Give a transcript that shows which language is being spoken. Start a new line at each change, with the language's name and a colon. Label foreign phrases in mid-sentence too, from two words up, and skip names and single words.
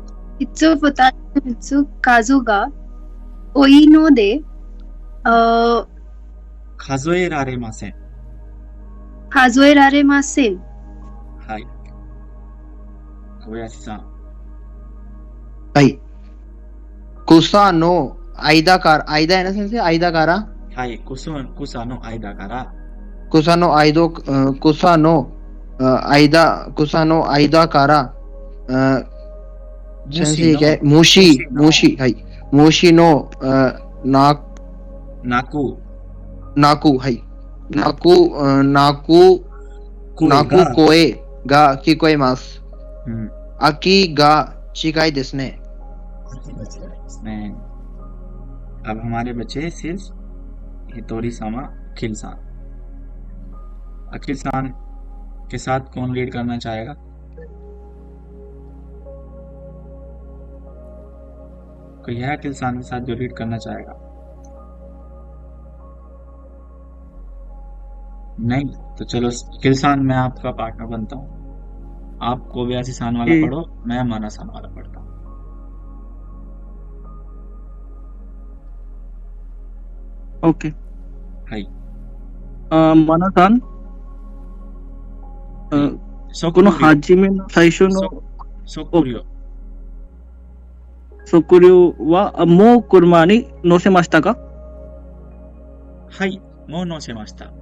Japanese: 一つ、二つ、三つ、数が多いので、数えられません。はい。小林さん。はい。草の間から、間
Hindi: है ना
Japanese: 先生、間から。はい。草の間から。草の間から、先生क्या虫、はい。虫の鳴く、はい。鳴く声が聞こえます。秋が違いですね。
Hindi: अब हमारे बचे सिर्फ
Japanese: ひとりさま
Hindi: खिलसान। अखिलसान के साथ कौन लीड करना चाहेगा? कोई है अखिलसान के साथ जो लीड करना चाहेगा? नहीं, तो चलो अखिलसान मैं आपका पार्टनर बनता हूँ। आप कोबियासी सान वाला पढ़ो, मैं माना सान वाला पढ़ता हूँ। ओके।
Japanese: はい。マナさん、この初めの最初の測量はもう車に乗せましたか？はい、もう乗せました。